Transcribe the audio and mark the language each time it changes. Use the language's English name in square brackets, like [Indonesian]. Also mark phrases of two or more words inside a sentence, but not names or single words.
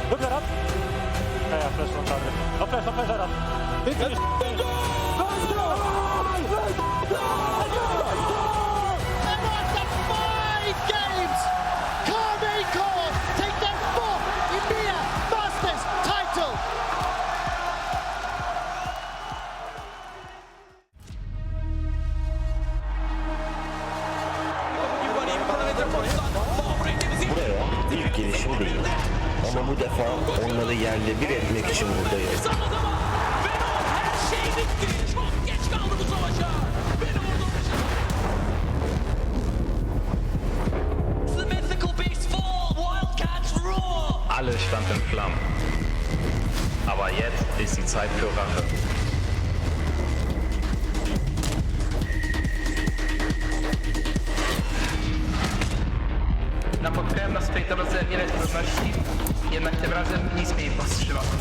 [English] Look that up. Yeah, flash on target. No flash that up. And after 5 games, Karmine Corp take their 4th EMEA Masters title. [Turkish] Buraya ilk gelişim değil. Ama bu defa onları yerle bir etmek için buradayım. [German] Alles stand in Flammen. Aber jetzt ist die Zeit für Rache. [Polish] Napotkajem na swej drodze wiele trudności, jednak tym razem nic mnie nie powstrzyma.